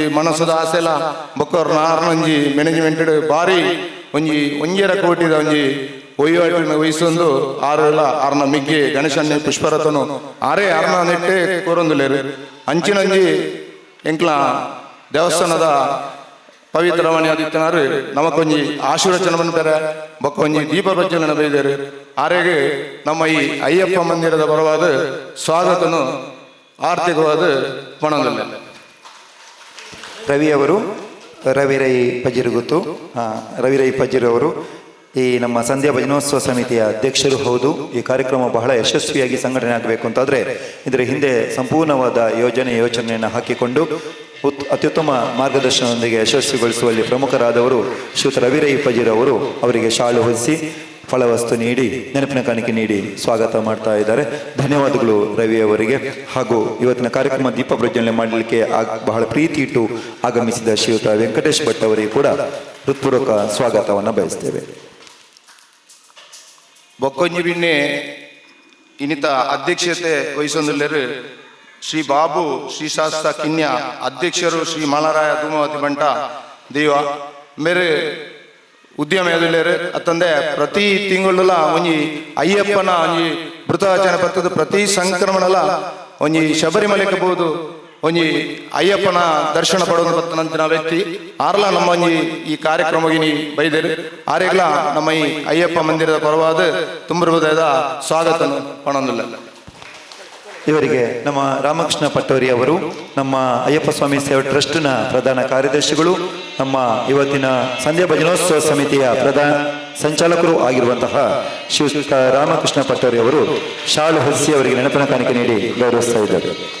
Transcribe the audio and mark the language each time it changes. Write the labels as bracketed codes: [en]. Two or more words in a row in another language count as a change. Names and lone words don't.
[tcy] ಮನಸ್ಸದ ಆಸೆಲ ಬೊಕ್ಕರ್ನ ಆರ್ನೊಂಜಿ ಮ್ಯಾನೇಜ್ಮೆಂಟ್ ಭಾರಿ ಒಂಜೆರ ಕೋಟಿದ ಒಂಜಿ ಒಯ್ಯಾಟಿನ ವಹಿಸೊಂದು ಆರೆಲ್ಲ ಆರ್ನ ಮಿಗ್ಗೆ ಗಣೇಶನ್ನೇ ಪುಷ್ಪರಥನು ಆರೇ ಆರ್ನ ನೆಟ್ಟೆ ಕೋರೊಂದುಲೇರು ಅಂಚಿನಂಜಿ ಎಂಕ್ಲ ದೇವಸ್ಥಾನದ ಪವಿತ್ರವಾಣಿ ಆದಿತ್ಯನಾರು ನಮಕೊಂಜಿ ಆಶೀರ್ವಚನ ಬಂತಾರೆ ಬಕ್ಕೊಂಜಿ ದೀಪ ಪ್ರಜ್ವಲನ ಬೈದರು ಆರೆಗೆ ನಮ್ಮ ಈ ಅಯ್ಯಪ್ಪ ಮಂದಿರದ ಪರವಾದ ಸ್ವಾಗತನು ಆರ್ಥಿಕವಾದ ಪಣದಲ್ಲಿ [kn] ರವಿ ಅವರು ರವಿರೈ ಪಜಿರುಗುತ್ತು ರವಿರೈ ಪಜಿರವರು ಈ ನಮ್ಮ ಸಂಧ್ಯಾ ಭಜನೋತ್ಸವ ಸಮಿತಿಯ ಅಧ್ಯಕ್ಷರು ಹೌದು. ಈ ಕಾರ್ಯಕ್ರಮ ಬಹಳ ಯಶಸ್ವಿಯಾಗಿ ಸಂಘಟನೆ ಆಗಬೇಕು ಅಂತಾದರೆ ಇದರ ಹಿಂದೆ ಸಂಪೂರ್ಣವಾದ ಯೋಚನೆಯನ್ನು ಹಾಕಿಕೊಂಡು ಅತ್ಯುತ್ತಮ ಮಾರ್ಗದರ್ಶನದೊಂದಿಗೆ ಯಶಸ್ವಿಗೊಳಿಸುವಲ್ಲಿ ಪ್ರಮುಖರಾದವರು ಶ್ರೀಯುತ ರವಿರೈ ಪಜಿರವರು. ಅವರಿಗೆ ಶಾಲು ಹೊದಿಸಿ ಫಲವಸ್ತು ನೀಡಿ ನೆನಪಿನ ಕಾಣಿಕೆ ನೀಡಿ ಸ್ವಾಗತ ಮಾಡ್ತಾ ಇದ್ದಾರೆ. ಧನ್ಯವಾದಗಳು ರವಿ ಅವರಿಗೆ. ಹಾಗೂ ಇವತ್ತಿನ ಕಾರ್ಯಕ್ರಮ ದೀಪ ಪ್ರಜ್ವಲನೆ ಮಾಡಲಿಕ್ಕೆ ಬಹಳ ಪ್ರೀತಿ ಇಟ್ಟು ಆಗಮಿಸಿದ ಶ್ರೀಯುತ ವೆಂಕಟೇಶ್ ಭಟ್ ಅವರಿಗೆ ಕೂಡ ಹೃತ್ಪೂರ್ವಕ ಸ್ವಾಗತವನ್ನು ಬಯಸ್ತೇವೆ. [tcy] ಬೊಕ್ಕೊಂಜಿ ಬಿನ್ನೆ ಇನ್ನಿತ ಅಧ್ಯಕ್ಷತೆ ವಹಿಸೊಂದುಲ್ಲೇರು ಶ್ರೀ ಬಾಬು ಶ್ರೀ ಶಾಸ್ತ್ರ ಕಿನ್ಯ ಅಧ್ಯಕ್ಷರು ಶ್ರೀ ಮಾಲರಾಯ ಧೂಮವತಿ ಬಂಟ ದೇವ ಮೇರೆ ಉದ್ಯಮ ಎದುಲೇರು ಅತ್ತಂದೆ ಪ್ರತಿ ತಿಂಗಳ ಒಂಜಿ ಅಯ್ಯಪ್ಪನ ಒಂಜಿ ಮೃತವಚನ ಪತ್ತದ ಪ್ರತಿ ಸಂಕ್ರಮಣಲ ಒಂಜಿ ಶಬರಿಮಲೆಗೆ ಬೋದು ಒಂಜಿ ಅಯ್ಯಪ್ಪನ ದರ್ಶನ ಪಡೋದು ಬತ್ತನಂತಿನ ವ್ಯಕ್ತಿ ಆರ್ಲ ನಮ್ಮ ಒಂಜಿ ಈ ಕಾರ್ಯಕ್ರಮಗಿನಿ ಬೈದೇರು ಆರೆಗ್ಲ ನಮ್ಮ ಈ ಅಯ್ಯಪ್ಪ ಮಂದಿರದ ಪರವಾದ ತುಂಬ ಹೃದಯದ ಸ್ವಾಗತ ಪಣೊಂದಿಲ್ಲ. [kn] ಇವರಿಗೆ ನಮ್ಮ ರಾಮಕೃಷ್ಣ ಪಟ್ಟೋರಿ ಅವರು ನಮ್ಮ ಅಯ್ಯಪ್ಪ ಸ್ವಾಮಿ ಸೇವಾ ಟ್ರಸ್ಟ್ನ ಪ್ರಧಾನ ಕಾರ್ಯದರ್ಶಿಗಳು, ನಮ್ಮ ಇವತ್ತಿನ ಸಂಧ್ಯಾ ಭಜನೋತ್ಸವ ಸಮಿತಿಯ ಪ್ರಧಾನ ಸಂಚಾಲಕರು ಆಗಿರುವಂತಹ ಶ್ರೀಯುತ ರಾಮಕೃಷ್ಣ ಪಟ್ಟೋರಿ ಅವರು ಶಾಲು ಹೊದಿಸಿ ಅವರಿಗೆ ನೆನಪಿನ ಕಾಣಿಕೆ ನೀಡಿ ಗೌರವಿಸ್ತಾ ಇದ್ದಾರೆ.